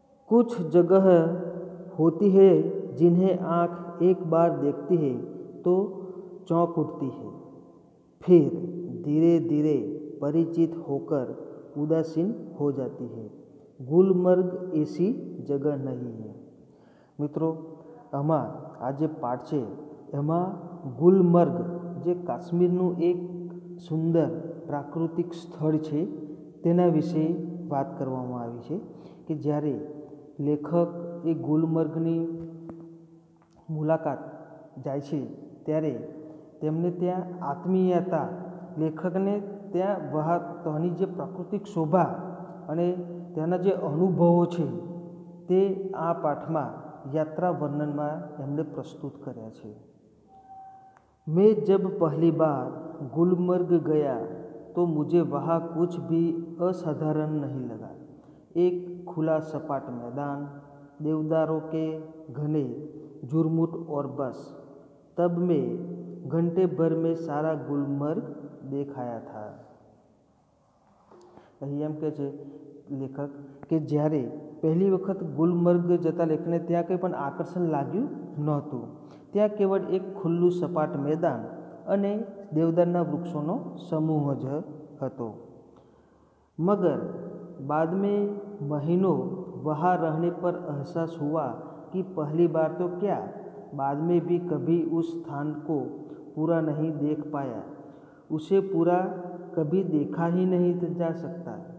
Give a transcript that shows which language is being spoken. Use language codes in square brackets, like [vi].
[hi] कुछ जगह होती है जिन्हें आँख एक बार देखती है तो चौंक उठती है, फिर धीरे धीरे परिचित होकर उदासीन हो जाती है. गुलमर्ग ऐसी जगह नहीं है. [gu] મિત્રો, આમાં આ જે પાઠ છે એમાં ગુલમર્ગ જે કાશ્મીરનું એક સુંદર પ્રાકૃતિક સ્થળ છે તેના વિશે વાત કરવામાં આવી છે કે જ્યારે લેખક એ ગુલમર્ગની મુલાકાત જાય છે ત્યારે તેમને ત્યાં આત્મીયતા, લેખકને ત્યાં ત્યાંની જે પ્રાકૃતિક શોભા અને ત્યાંના જે અનુભવો છે તે આ પાઠમાં [hi] यात्रा वर्णन में हमने प्रस्तुत कराया है. मैं जब पहली बार गुलमर्ग गया तो मुझे वहाँ कुछ भी असाधारण नहीं लगा. एक खुला सपाट मैदान, देवदारों के घने झुरमुट और बस. तब मैं घंटे भर में सारा गुलमर्ग देखाया था. [gu] અહીં એમ કહે છે લેખક કે જ્યારે પહેલી વખત ગુલમર્ગ જતા લેખને ત્યાં કંઈ પણ આકર્ષણ લાગ્યું નહોતું. ત્યાં કેવળ એક ખુલ્લું સપાટ મેદાન અને દેવદારના વૃક્ષોનો સમૂહ જ હતો. [hi] मगर बाद में महीनों वहाँ रहने पर एहसास हुआ कि पहली बार तो क्या, बाद में भी कभी उस स्थान को पूरा नहीं देख पाया. उसे पूरा कभी देखा ही नहीं जा सकता.